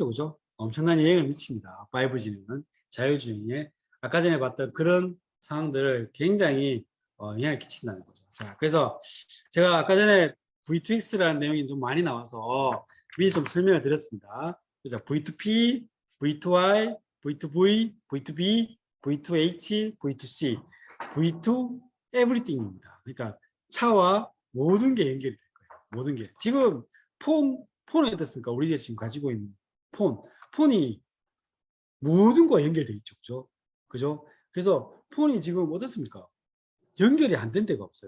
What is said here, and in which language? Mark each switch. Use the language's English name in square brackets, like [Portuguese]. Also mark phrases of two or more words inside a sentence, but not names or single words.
[Korean] 그죠? 엄청난 영향을 미칩니다. 5G는 자율주행에 아까 전에 봤던 그런 상황들을 굉장히 영향을 끼친다는 거죠. 자, 그래서 제가 아까 전에 V2X라는 내용이 좀 많이 나와서 미리 좀 설명을 드렸습니다. 그래서 V2P, V2I, V2V, V2B, V2H, V2C, V2 everything입니다. 그러니까 차와 모든 게 연결이 될 거예요. 모든 게. 지금 폰은 어떻습니까? 우리가 지금 가지고 있는 폰이 모든 거와 연결되어 있죠. 그죠? 그죠? 그래서 폰이 지금 어떻습니까? 연결이 안 된 데가 없어요.